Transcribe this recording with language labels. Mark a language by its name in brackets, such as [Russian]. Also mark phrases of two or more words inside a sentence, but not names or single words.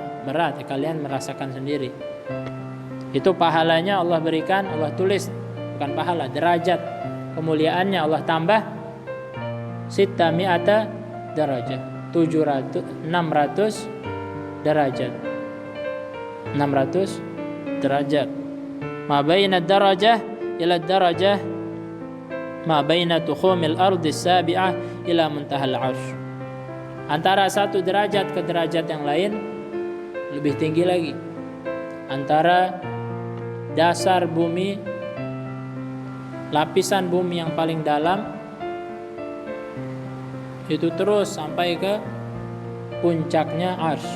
[Indonesian] Berat, ya, kalian merasakan sendiri. Itu pahalanya Allah berikan, Allah tulis, bukan pahala, derajat. Kemuliaannya Allah tambah 600 derajat, 600 derajat. 600 derajat. [Arabic] ما بين درجة إلى درجة ما بين تخوم الأرض السابعة إلى منتهى العرش. [Indonesian] Antara satu derajat ke derajat yang lain lebih tinggi lagi. Antara dasar bumi, lapisan bumi yang paling dalam itu terus sampai ke puncaknya arsy.